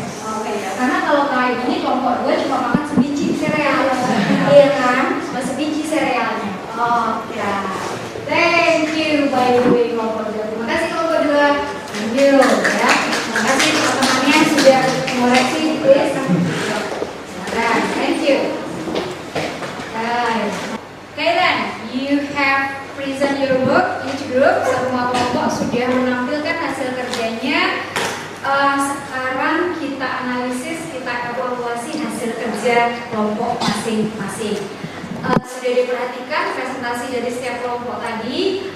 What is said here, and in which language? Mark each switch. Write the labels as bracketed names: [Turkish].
[Indonesian] Oke, karena kalau kayak ini kelompok 2 cuma makan sebiji sereal, iya kan? Cuma sebiji serealnya. Oke, [English] thank you by the way [Indonesian] kelompok 2. Terima kasih kelompok 2. [English] Thank you ya. [Indonesian] Terima kasih teman-temannya sudah mengoreksi tulis. Silakan, [English] thank you. Okay then, you have present your work. Each group, [Indonesian] semua kelompok sudah menampilkan hasil kerjanya. Sekarang kita analisis, kita evaluasi hasil kerja kelompok masing-masing. Sudah diperhatikan presentasi dari setiap kelompok tadi.